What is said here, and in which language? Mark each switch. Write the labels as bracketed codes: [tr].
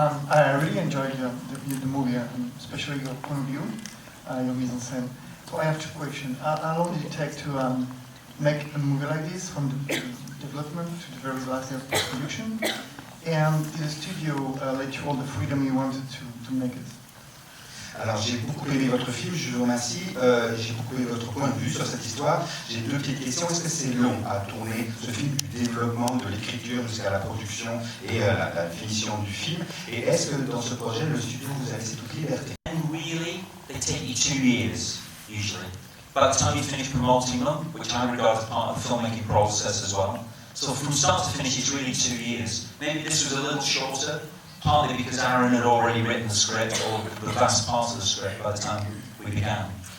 [en] I really enjoyed the movie, especially your point of view, your mise en scène. So I have 2 questions. How long did it take to make a movie like this, from the development to the very last day of production? And did the studio let you all the freedom you wanted to make it? [fr] Alors j'ai beaucoup aimé votre film, je vous remercie. J'ai beaucoup aimé votre point de vue sur cette histoire. J'ai 2 petites questions. Est-ce que c'est long à tourner ce film, du développement, de l'écriture jusqu'à la production et la finition du film? Et est-ce que dans ce projet, le studio vous a laissé toute liberté? [en] And really, they take you 2 years, usually. By the time you finish promoting them, which I regard as part of the filmmaking process as well. So from start to finish, it's really 2 years. Maybe this was a little shorter, partly because Aaron had already written the script, or the vast parts of the script by the time we began.